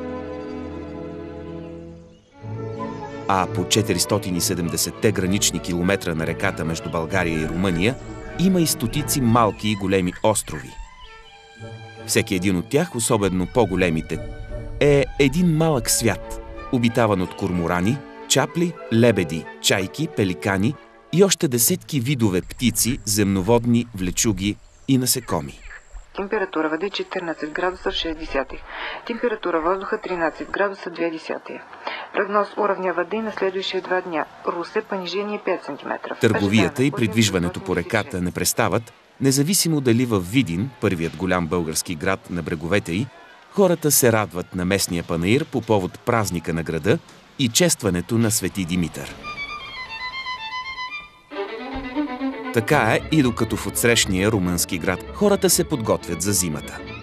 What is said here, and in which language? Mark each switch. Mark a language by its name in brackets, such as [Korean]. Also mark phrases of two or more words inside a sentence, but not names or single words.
[Bulgarian] А по 470-те гранични километра на реката между България и Румъния има и стотици малки и големи острови. Всеки един от тях, особено по-големите, е един малък свят, обитаван от корморани, чапли, лебеди, чайки, пеликани и още десетки видове птици, земноводни, влечуги и насекоми. [Russian] Температура воды 14 градусов 60. Температура воздуха 13 градуса 2. Прогноз уровня воды на следующие 2 дня. Русе понижение 5 см. [Bulgarian] Търговията и придвижването по реката не престават, независимо дали във Видин, първият голям български град на бреговете й, хората се радват на местния панаир по повод празника на града и честването на Свети Димитър. Така е и докато в отсрещния румънски град хората се подготвят за зимата.